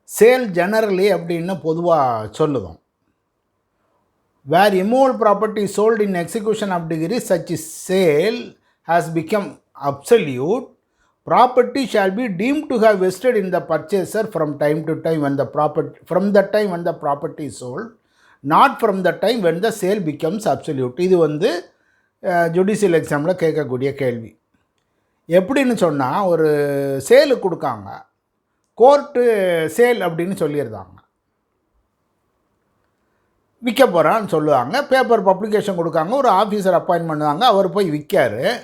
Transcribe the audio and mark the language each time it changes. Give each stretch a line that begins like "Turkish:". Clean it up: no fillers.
Tamil: Sale generally அப்படின்னு பொதுவாக சொல்லுவோம்.
English: Where immovable property is sold in execution of degree, such sale has become absolute. Property shall be deemed to have vested in the purchaser from time to time when the property is sold, not from the time when the sale becomes absolute.
Tamil: இது வந்து judicial எக்ஸாமில் கேட்கக்கூடிய கேள்வி. எப்படின்னு சொன்னால், ஒரு சேலு கொடுக்காங்க, court sale அப்படின்னு சொல்லியிருந்தாங்க, விற்க போகிறான்னு சொல்லுவாங்க, பேப்பர் பப்ளிகேஷன் கொடுக்காங்க, ஒரு ஆஃபீஸர் அப்பாயின்ட் பண்ணுவாங்க, அவர் போய் விற்கார்.